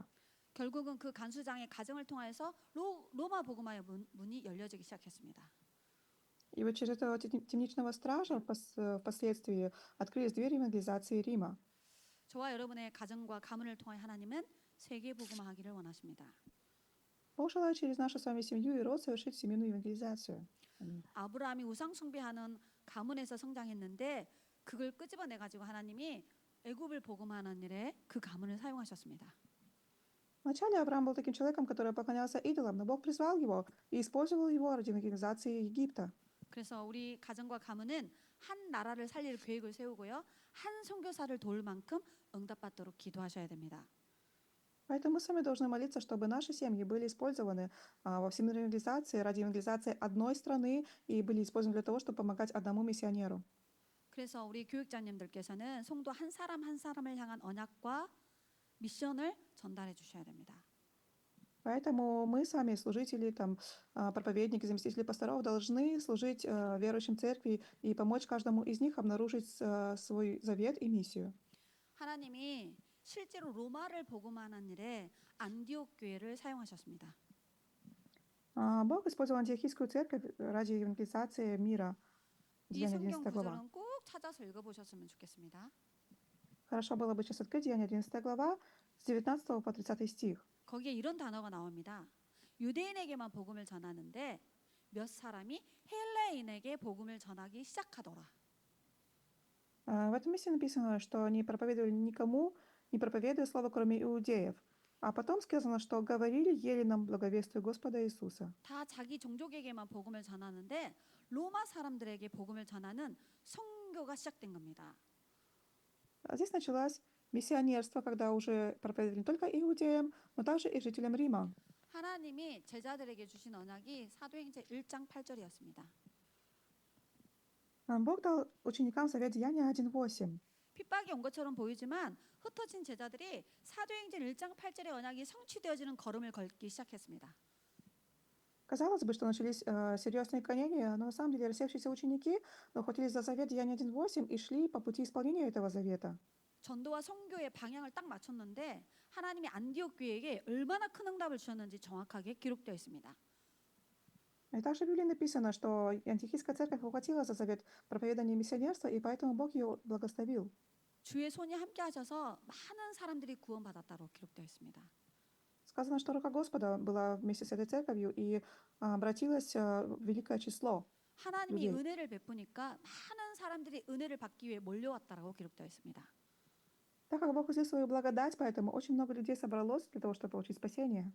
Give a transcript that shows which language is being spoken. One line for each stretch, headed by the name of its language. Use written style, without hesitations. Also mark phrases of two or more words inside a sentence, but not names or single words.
Korean: 결국은 그 간수장의 가정을 통해서 로마 복음화의 문이 열려지기 시작했습니다.
Russian: И вот через этого темничного стража впоследствии открылись двери евангелизации Рима.
Korean: 저와 여러분의 가정과 가문을 통해 하나님은 세계 복음화하기를 원하십니다.
Russian: Бог желает через нашу с вами семью и род совершить всемирную евангелизацию. Аминь.
Korean: 아브라함이 우상 숭배하는 가문에서 성장했는데 그걸 끄집어내 가지고 하나님이 애굽을 복음하는 일에 그 가문을 사용하셨습니다.
Russian: Вначале Авраам был таким человеком, который поклонялся идолам, но Бог призвал его и использовал его ради евангелизации Египта.
Korean: 그래서 우리 가정과 가문은 한 나라를 살릴 계획을 세우고요. 한 선교사를 도울 만큼 응답받도록 기도하셔야 됩니다.
Russian: Поэтому мы с вами должны молиться, чтобы наши семьи были использованы во всемирной евангелизации ради евангелизации одной страны и были использованы для того, чтобы помогать одному миссионеру.
Korean: 그래서 우리 교육자님들께서는 성도 한 사람 한 사람을 향한 언약과 미션을 전달해 주셔야 됩니다.
Russian: Поэтому мы с вами, служители, проповедники, заместители пасторов, должны служить верующим церкви и помочь каждому из них обнаружить свой завет и миссию.
Korean: 하나님이 실제로 로마를 복음하는 일에 안디옥 교회를 사용하셨습니다.
Russian: Бог использовал антиохийскую церковь ради евангелизации мира.
Korean: 이
Russian: Деяния
Korean: 성경
Russian: 11 глава.
Korean: 구절은 꼭 찾아서 읽어보셨으면 좋겠습니다.
Russian: Хорошо было бы сейчас открыть Деяния 11 глава с 19 по 30 стих.
Korean: 거기에 이런 단어가 나옵니다. 유대인에게만 복음을 전하는데 몇 사람이 헬레인에게 복음을 전하기 시작하더라.
Russian: В этом месте написано, что они проповедовали никому, не проповедуя слово, кроме иудеев. А потом сказано, что говорили еленам, благовествуя Господа Иисуса.
Korean: 다 자기 종족에게만 복음을 전하는데 로마 사람들에게 복음을 전하는 선교가 시작된 겁니다.
Russian: Здесь началось миссионерство, когда уже проповедовали не только иудеям, но также и жителям Рима.
Korean: 하나님이 제자들에게 주신 언약이 사도행전 1장 8절이었습니다.
Russian: Бог дал ученикам совет Деяния 1:8.
Korean: 핍박이 온 것처럼 보이지만 흩어진 제자들이 사도행전 1장 8절의 언약이 성취되어지는 걸음을 걷기 시작했습니다.
Russian: Казалось бы, что начались серьезные гонения, но на самом деле рассевшиеся ученики ухватились за завет Деяния 1:8 и шли по пути исполнения этого завета.
Korean: 전도와 선교의 방향을 딱 맞췄는데 하나님이 안디옥 교회에게 얼마나 큰 응답을 주셨는지 정확하게 기록되어 있습니다.
Russian: И также в Библии написано, что антиохийская церковь ухватила за завет проповедания миссионерства, и поэтому Бог ее благословил.
Korean: 주의 손이 함께 하셔서 많은 사람들이 구원받았다고 기록되어 있습니다.
Russian: Сказано, что рука Господа была вместе с этой церковью и обратилось великое число.
Korean: 하나님이
Russian: людей.
Korean: 은혜를 베푸니까 많은 사람들이 은혜를 받기 위해 몰려왔다고 기록되어 있습니다.
Russian: Так как Бог излил свою благодать, поэтому очень много людей собралось для того, чтобы получить спасение.